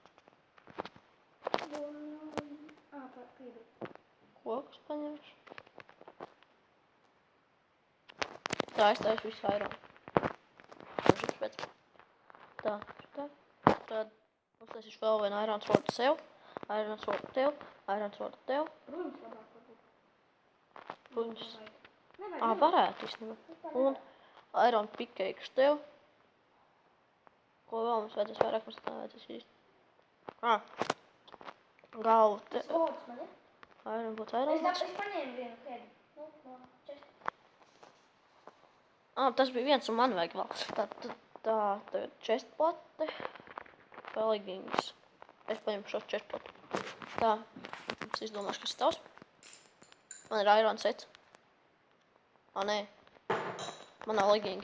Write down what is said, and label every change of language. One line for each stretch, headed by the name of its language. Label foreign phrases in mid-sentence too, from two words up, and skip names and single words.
Latvian: Kokus paņemšu. Tā, es taisu visu iron. Tā. Tad uztaisīšu vēl vienu
English: iron sword
Latvian: sev.
English: Iron sword
Latvian: tev.
English: Iron sword
Latvian: tev. Bruņus labāk varbūt. Bruņus. Nevajag. Varētu īstenībā. Un
English: Iron Pickaxe
Latvian: tev. Ko vēl mums vajadzēs vairāk, mums tā vajadzēs īsti. Galvu tev. Swords man ir. Iron būtu Iron. Es paņēmu vienu head. No chest. Tas bija viens un man vajag vēl. Tā, chestplate. Vēl leggings. Es paņemu šo chestplate. Tā. Es izdomāšu, kas ir tavs. Man ir
English: iron sets.
Latvian: Nē. Man nav legging.